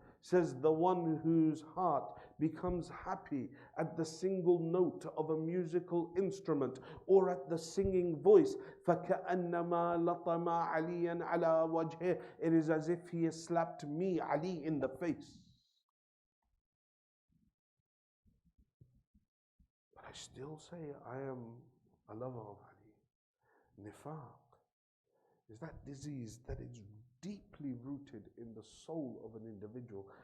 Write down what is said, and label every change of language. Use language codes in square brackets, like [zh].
[en] Says the one whose heart becomes happy at the single note of a musical instrument or at the singing voice. [ar] فكأنما لطم عليا على وجهه. [en] It is as if he has slapped me, Ali, in the face. But I still say I am a lover of Ali. Nifaq is that disease that is deeply rooted in the soul of an individual.